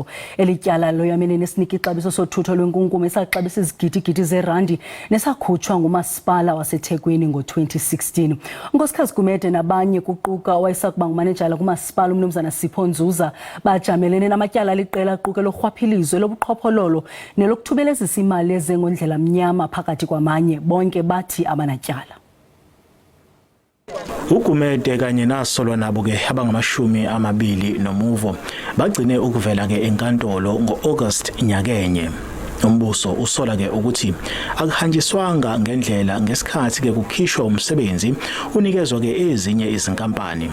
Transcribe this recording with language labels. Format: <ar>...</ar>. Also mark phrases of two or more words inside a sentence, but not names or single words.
<xh>Eli tyala loyamene nesinika ixabiso sothutho lwenkunkuma esaxabisa izigidi-gidi zeerandi nesakhutshwa ngumasipala waseThekwini ngo-2016. Unkosikazi Gumede nabanye kuquka owayesakuba ngumanejala kumasipala umnumzana Sipho Nzuza bajamelene namatyala aliqela aquke lorhwaphilizo lobuqhophololo nelokuthubelezisa imali ezengondlela mnyama phakathi kwamanye bonke bathi abanatyala.</xh> <zu>Ugumede kanye nasolwa nabo ke abangamashumi nomuvo bagcine ukuvela ke enkantolo ngo-August nyakenye. Umbuso usola ke ukuthi akuhanjiswanga ngendlela ngesikhathi ke kukhishwa umsebenzi unikezwa ke ezinye izinkampani.</zu>